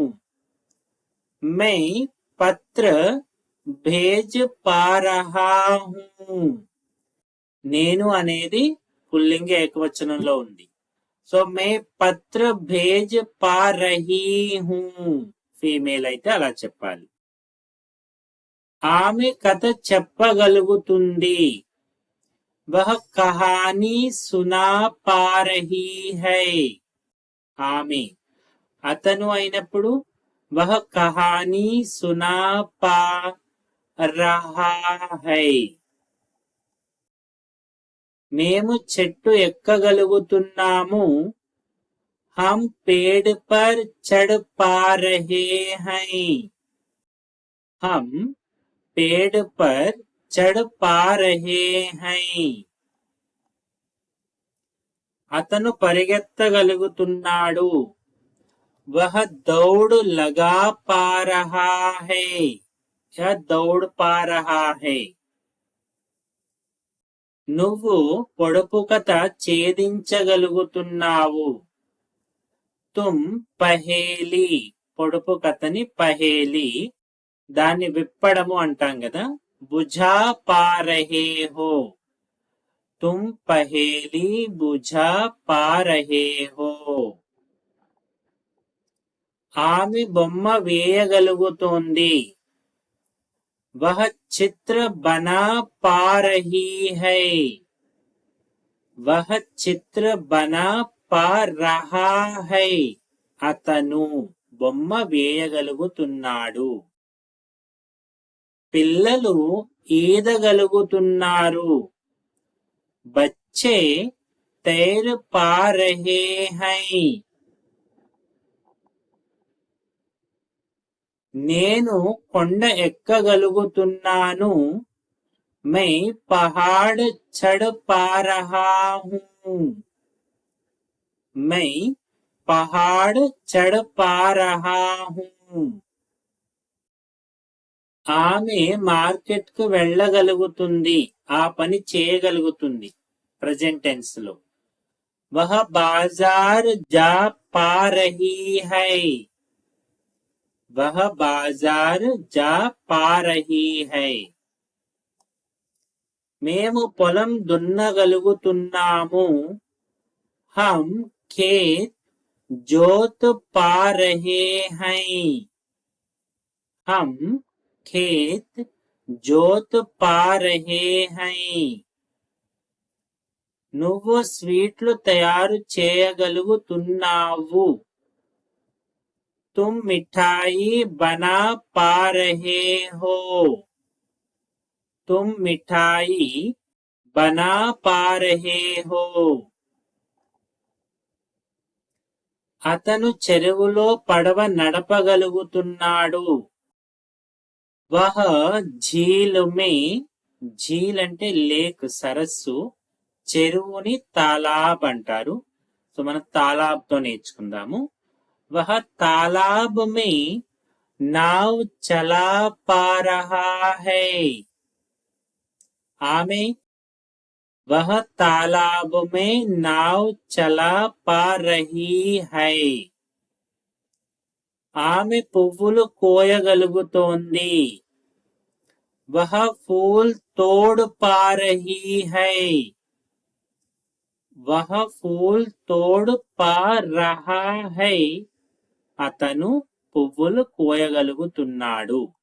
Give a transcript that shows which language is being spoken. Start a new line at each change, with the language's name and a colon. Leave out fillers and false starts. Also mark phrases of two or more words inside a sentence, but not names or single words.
Hindi: मैं पत्र भेज पा रहा हूँ.
Telugu: నేను అనేది పుల్లింగ ఏకవచనంలో ఉంది.
Hindi: सो मैं पत्र भेज पा रही हूँ.
Telugu: ఫీమేల్ అయితే అలా చెప్పాలి. ఆమె కథ చెప్పగలుగుతుంది.
Hindi: वह कहानी सुना पा रही है.
Telugu: ఆమె అతను అయినప్పుడు
Hindi: वह कहानी सुना पा रहा है.
Telugu: మేము చెట్టు ఎక్కగలుగుతున్నాము.
Hindi: हम पेड़ पर चढ़ पा रहे हैं. हम पेड़ पर चढ़ पा रहे हैं.
Telugu: అతను పరిగెత్తగలుగుతున్నాడు.
Hindi: वह दौड़ लगा पा रहा है. या दौड़ पा रहा है.
Telugu: నువ్వు పొడుపు కథ ఛేదించగలుగుతున్నావు.
Hindi: तुम पहेली.
Telugu: పొడుపు కథని పహేలి, దాన్ని విప్పడము అంటాం కదా.
Hindi: बुझा पा रहे हो. तुम पहेली बुझा पा रहे हो.
Telugu: ఆమె బొమ్మ వేయగలుగుతోంది.
Hindi: वह चित्र बना पा रही है. वह चित्र बना पा रहा है.
Telugu: అతను బొమ్మ వేయగలుగుతున్నాడు. పిల్లలు ఈదగలుగుతున్నారు.
Hindi: बच्चे तैर पा रहे है.
Telugu: నేను కొండ ఎక్కగలుగుతున్నాను.
Hindi: मैं पहाड़ चढ़ पा रहा हूँ. मैं पहाड़ चढ़ पा रहा हूँ.
Telugu: ఆమె మార్కెట్ కు వెళ్ళగలుగుతుంది. ఆ పని చేయగలుగుతుంది. ప్రెజెంట్ టెన్స్ లో.
Hindi: वह बाज़ार जा पा रही है. वह बाज़ार जा पा रही है.
Telugu: మేము పొలం దున్నగలుగుతున్నాము.
Hindi: हम खेत जोत पा रहे हैं. हम खेत जोत पा रहे हैं.
Telugu: నువ్వు స్వీట్లు తయారు చేయగలుగుతున్నావు.
Hindi: तुम मिठाई बना पा रहे हो. तुम मिठाई बना पा रहे हो.
Telugu: అతను చెరువులో పడవ నడపగలుగుతున్నాడు.
Hindi: वह झील में.
Telugu: ఝీల్ అంటే లేక్, సరస్సు. చెరువుని తాలాబ్ అంటారు. సో మనం తాలాబ్ తో నేర్చుకుందాము.
Hindi: वह तालाब में नाव चला पा रहा है. ఆమె वह तालाब में नाव चला पा रही है
Telugu: ఆమె పువ్వులు కోయగలుగుతోంది
Hindi: वह फूल तोड़ पा रही है वह फूल तोड़ पा रहा है
Telugu: అతను పువ్వులు కోయగలుగుతున్నాడు